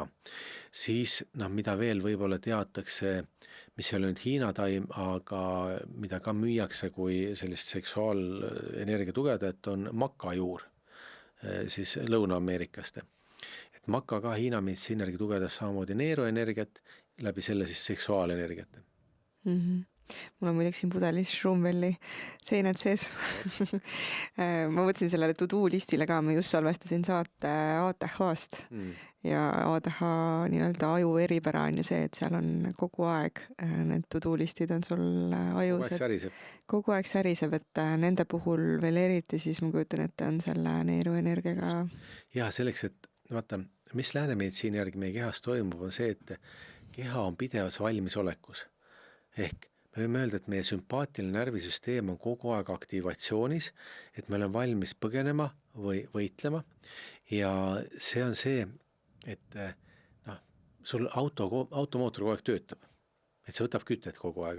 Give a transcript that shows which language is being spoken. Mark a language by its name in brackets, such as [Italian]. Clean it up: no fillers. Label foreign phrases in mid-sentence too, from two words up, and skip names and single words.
[Estonian] Siis, mida veel võib-olla teatakse, mis ei ole nüüd Hiina taim, aga mida ka müüakse kui sellist seksuaalenergia tugevdajat, on makajuur siis Lõuna-Ameerikast. Et maka ka Hiina meditsiini järgi tugevdab samamoodi neeruenergiat, läbi selle siis seksuaalenergiat. Mul on muideks siin pudelis Schrumbelli seinad sees. Ma võtsin sellele to-do listile ka, ma just salvestasin saate ATH-st ja ATH nii-öelda aju eripära on ju see, et seal on kogu aeg need to-do listid on sul ajus. Kogu aeg säriseb, et nende puhul veel eriti siis ma kujutan, et on selle neeruenergiaga. Ja selleks, et vaata, mis läänemeditsiini järgi meie kehas toimub, on see, et keha on pidevas valmisolekus. Ehk me võime öelda, et meie sümpaatiline närvisüsteem on kogu aeg aktivatsioonis, et me oleme valmis põgenema või võitlema ja see on see, et sul automootor kogu aeg töötab, et see võtab kütet kogu aeg.